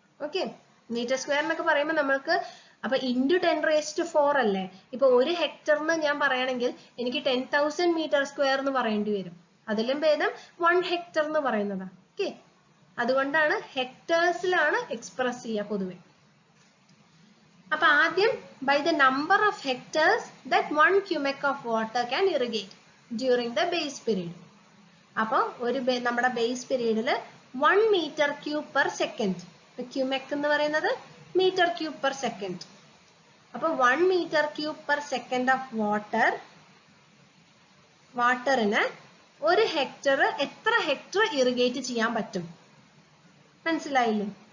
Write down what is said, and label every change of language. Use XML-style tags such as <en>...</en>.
<ml>Okay, metre square എന്നൊക്കെ പറയുമ്പോൾ നമ്മൾക്ക് അപ്പൊ ഇൻറ്റു 10⁴ അല്ലേ. ഇപ്പൊ 1 ഹെക്ടറിന് ഞാൻ പറയണമെങ്കിൽ എനിക്ക് 10,000 മീറ്റർ സ്ക്വയർ എന്ന് പറയേണ്ടി വരും. അതിലും ഭേദം 1 ഹെക്ടർ എന്ന് പറയുന്നതാണ്. ഓക്കെ, അതുകൊണ്ടാണ് ഹെക്ടേഴ്സിലാണ് എക്സ്പ്രസ് ചെയ്യുക പൊതുവെ.</ml> <en>അപ്പൊ ആദ്യം by the number of hectares that 1 cubic of water can irrigate during the base period.</en> <ml>അപ്പൊ നമ്മുടെ base പീരീഡില്</ml> <en>1 meter cube per second.</en> <ml>ക്യൂമെക് എന്ന് പറയുന്നത് മീറ്റർ ക്യൂബ് പെർ സെക്കൻഡ്. അപ്പൊ</ml> <en>1 meter cube per second of</en> <ml>വാട്ടറിന് 1 hectare എത്ര ഹെക്ടർ ഇറിഗേറ്റ് ചെയ്യാൻ പറ്റും? മനസ്സിലായില്ലേ?</ml>